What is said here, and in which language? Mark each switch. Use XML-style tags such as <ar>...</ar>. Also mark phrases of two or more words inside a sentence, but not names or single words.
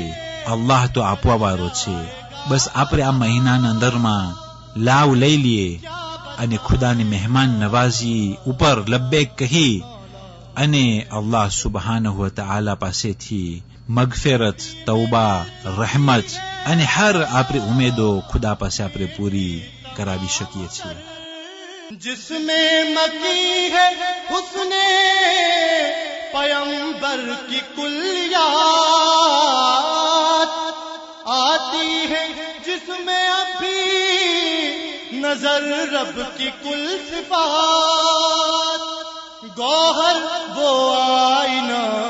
<gu>અલ્લાહ તો આપવા વાળો છે, બસ આપણે આ મહિનાના અંદરમાં લાવ લઈ લઈએ અને ખુદાની મહેમાન નવાજી ઉપર લબ્બેક કહી અને</gu> <ar>الله سبحانه وتعالى</ar> <gu>પાસેથી મગફિરત, તૌબા, રહેમત અને હર આપણી ઉમેદો ખુદા પાસે આપણે પૂરી કરાવી શકીએ છીએ।</gu> <ur>جس میں مکی ہے حسن پیمبر کی کلیات، آتی ہے جس جس میں اب بھی نظر رب کی کل صفات، گوہر وہ آئینہ</ur>